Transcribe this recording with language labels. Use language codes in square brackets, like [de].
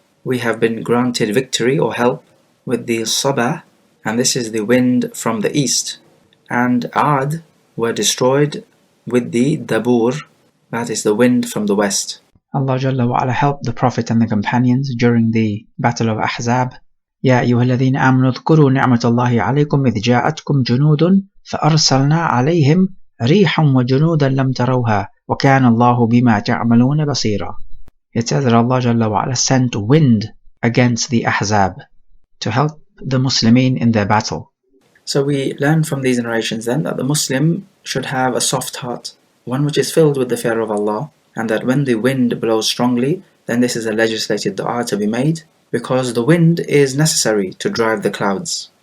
[en] We have been granted victory or help with the Sabah, and this is the wind from the east, and Ad were destroyed with the Dabur, that is the wind from the west. Allah Jalla wa Ala helped the Prophet and the companions during the Battle of Ahzab. [ar] يا أيها الذين آمنوا اذكروا نعمة الله عليكم إذ جاءتكم جنود فأرسلنا عليهم ريحا وجنودا لم تروها وكان الله بما تعملون بصيرا. [en] It says that Allah Jalla wa Ala sent wind against the Ahzab to help the Muslimin in their battle. So we learn from these narrations then that the Muslim should have a soft heart, one which is filled with the fear of Allah, and that when the wind blows strongly, then this is a legislated dua to be made, because the wind is necessary to drive the clouds.